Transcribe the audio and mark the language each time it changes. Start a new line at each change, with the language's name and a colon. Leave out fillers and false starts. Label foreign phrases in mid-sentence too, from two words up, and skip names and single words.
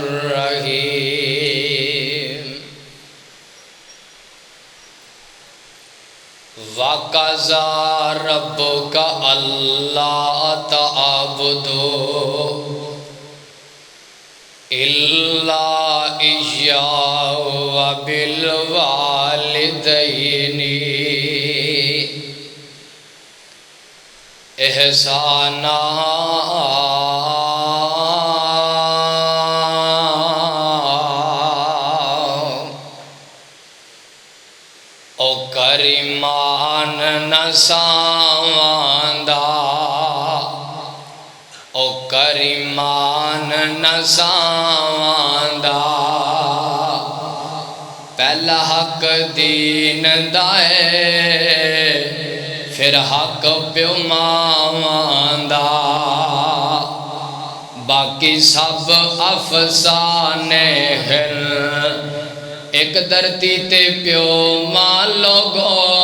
Arabic: الرحیم وَقَضَىٰ رَبُّكَ أَلَّا تَعْبُدُوا إِلَّا إِيَّاهُ وَبِالْوَالِدَيْنِ إِحْسَانًا
Punjabi: او کریمان نساواندا او کریمان نساواندا پہلا حق دین دائے پھر حق پیو ماواندا باقی سب افسانے ہیں ایک دھرتی تے پیو ماں لوگو